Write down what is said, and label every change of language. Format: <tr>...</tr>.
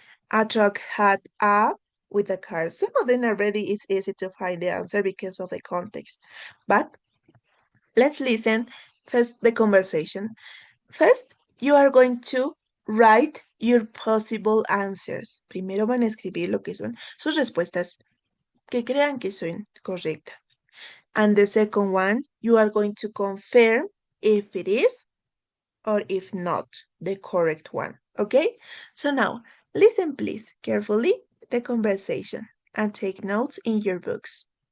<en>A truck had a with a car. Some of them already it's easy to find the answer because of the context. But let's listen first the conversation. First, you are going to write your possible answers.</en> <es>Primero van a escribir lo que son sus respuestas que crean que son correctas.</es> <en>And the second one, you are going to confirm if it is or if not the correct one, okay? So now, listen please carefully the conversation and take notes in your books.</en>